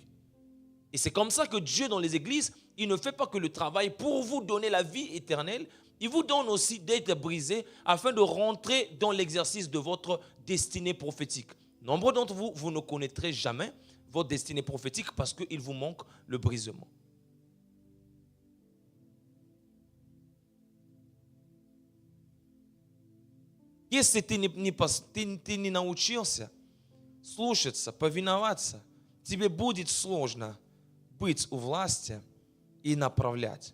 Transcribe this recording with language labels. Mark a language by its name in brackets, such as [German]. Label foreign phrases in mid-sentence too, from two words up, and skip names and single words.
[French] Et c'est comme ça que Dieu, dans les églises, il ne fait pas que le travail pour vous donner la vie éternelle, il vous donne aussi d'être brisé afin de rentrer dans l'exercice de votre destinée prophétique. Nombre d'entre vous, vous ne connaîtrez jamais votre destinée prophétique parce qu'il vous manque le brisement. [Russian] Если ты не научился слушаться, повиноваться, тебе будет сложно быть у власти и направлять.